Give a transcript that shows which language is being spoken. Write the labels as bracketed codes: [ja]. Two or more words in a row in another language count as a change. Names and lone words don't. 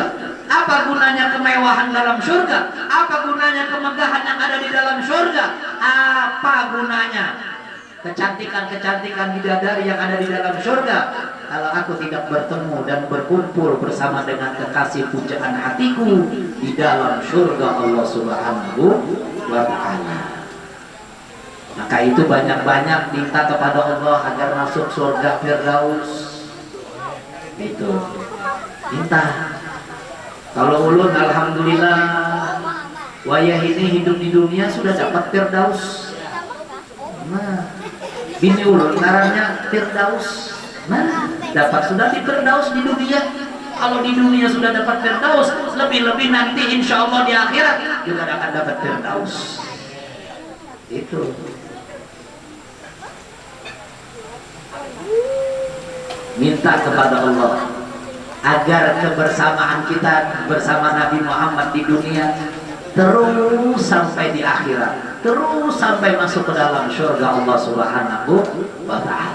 [id] Apa gunanya kemewahan dalam surga? Apa gunanya kemegahan yang ada di dalam surga? Apa gunanya kecantikan-kecantikan bidadari yang ada di dalam surga kalau aku tidak bertemu dan berkumpul bersama dengan kekasih pujaan hatiku di dalam surga Allah [ar] Subhanahu wa Ta'ala. [id] Maka itu banyak-banyak minta kepada Allah agar masuk surga Firdaus. Itu minta. [bjn] Kalau ulun alhamdulillah wayah ini hidup di dunia sudah dapat Firdaus. Nah, bini ulun ngarannya Firdaus. Nah, dapat sudah di Firdaus di dunia. [id] Kalau di dunia sudah dapat Firdaus, lebih-lebih nanti [ar] insya Allah [id] di akhirat juga akan dapat Firdaus. Itu. Minta kepada Allah agar kebersamaan kita bersama Nabi Muhammad di dunia terus sampai di akhirat, terus sampai masuk ke dalam surga Allah [ar] Subhanahu wa Ta'ala.